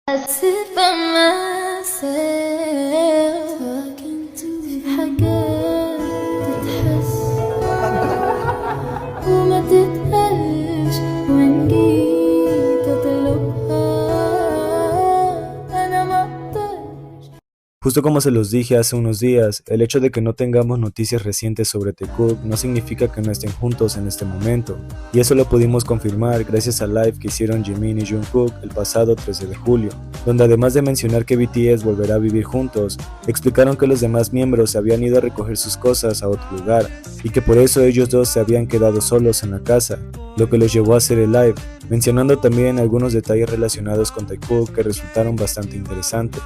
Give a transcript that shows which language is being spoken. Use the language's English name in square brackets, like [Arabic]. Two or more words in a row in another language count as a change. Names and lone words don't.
[English] sit by myself talking to [Arabic] حاجات تتحس وما تتقالش وإن جيت أطلبها أنا مقدرش. [Spanish] Justo como se los dije hace unos días, el hecho de que no tengamos noticias recientes sobre The Cook no significa que no estén juntos en este momento, y eso lo pudimos confirmar gracias al live que hicieron Jimin y Jungkook el pasado 13 de julio, donde además de mencionar que BTS volverá a vivir juntos, explicaron que los demás miembros se habían ido a recoger sus cosas a otro lugar, y que por eso ellos dos se habían quedado solos en la casa, lo que los llevó a hacer el live, mencionando también algunos detalles relacionados con Taekook que resultaron bastante interesantes.